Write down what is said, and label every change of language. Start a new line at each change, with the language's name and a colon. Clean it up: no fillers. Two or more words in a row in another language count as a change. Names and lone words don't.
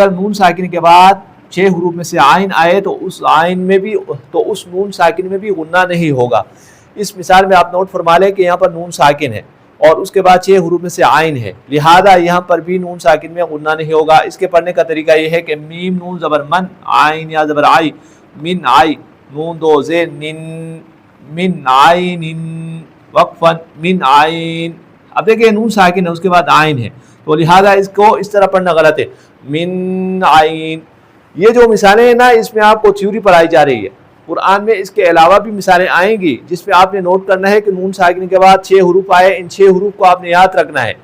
Urdu: اگر نون ساکن کے بعد 6 حروف میں سے عین آئے تو اس عین میں بھی اس نون ساکن میں بھی غنہ نہیں ہوگا۔ اس مثال میں آپ نوٹ فرما لیں کہ یہاں پر نون ساکن ہے اور اس کے بعد 6 حروف میں سے عین ہے، لہذا یہاں پر بھی نون ساکن میں غنہ نہیں ہوگا۔ اس کے پڑھنے کا طریقہ یہ ہے کہ میم نون زبر من، عین یا زبر آئی، من آئی، نون دو زیر نن، من عین، وقفا من عین۔ اب دیکھیں نون ساکن ہے اس کے بعد عین ہے تو لہذا اس کو اس طرح پڑھنا غلط ہے،
Arabic: من عین۔
Urdu: یہ جو مثالیں ہیں نا اس میں آپ کو تھیوری پڑھائی جا رہی ہے، قرآن میں اس کے علاوہ بھی مثالیں آئیں گی جس پہ آپ نے نوٹ کرنا ہے کہ نون ساکن کے بعد 6 حروف آئے، ان 6 حروف کو آپ نے یاد رکھنا ہے۔